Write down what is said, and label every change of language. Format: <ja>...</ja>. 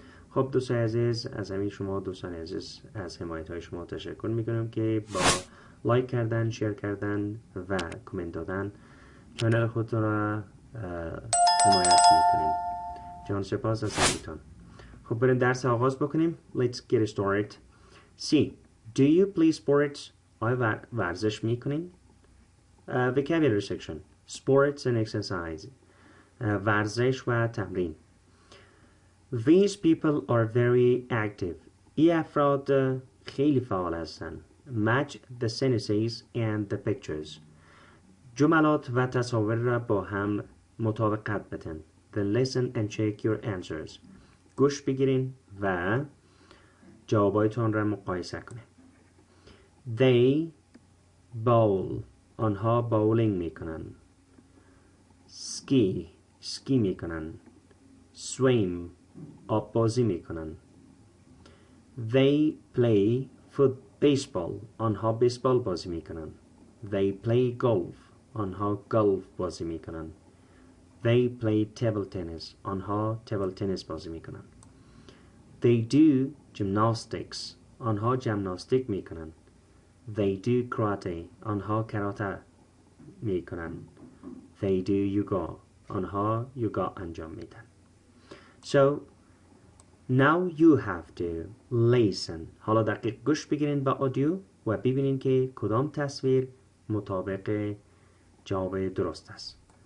<fa>خب دوستان عزیز، از همین شما دوستان عزیز از حمایت های شما تشکر میکنم که با لایک کردن، شیر کردن و کامنت دادن کانال خودتون را حمایت میکنین. جان سپاس از همینتون. خب بریم درس آغاز بکنیم.</fa> <en>Let's get started.</en> <fa>C.</fa> <en>Do you play sports?</en> <fa>آیا ورزش میکنین؟</fa> <en>Vocabulary section. Sports and exercise.</en> <fa>ورزش و تمرین.</fa> <en>These people are very active.</en> <fa>این افراد خیلی فعال هستند.</fa> <en>Match the sentences and the pictures.</en> <fa>جملات و تصاویر را با هم مطابقت بدن.</fa> <en>Then listen and check your answers.</en> <fa>گوش بگیرین و جوابایتان را مقایسه کنین.</fa> <en>They bowl.</en> <fa>آنها باولینگ میکنن.</fa> <en>Ski</en> <fa>میکنن.</fa> <en>Swim.</en> <fa>آب بازی میکنن.</fa> <en>They play baseball.</en> <fa>آنها بیسبال بازی میکنن.</fa> <en>They play golf.</en> <fa>آنها گلف بازی میکنن.</fa> <en>They play table tennis.</en> <fa>آنها تیبل تنیس بازی میکنن.</fa> <en>They do gymnastics.</en> <fa>آنها جمناستیک میکنن.</fa> <en>They do karate.</en> <fa>آنها کراته میکنن.</fa> <en>They do yoga.</en> <fa>آنها یوگا انجام میدن.</fa> <en>So now you have to listen.</en> <fa>حالا دقیق گوش بگیرین با آدیو و ببینین که کدام تصویر مطابق جواب درست است.</fa>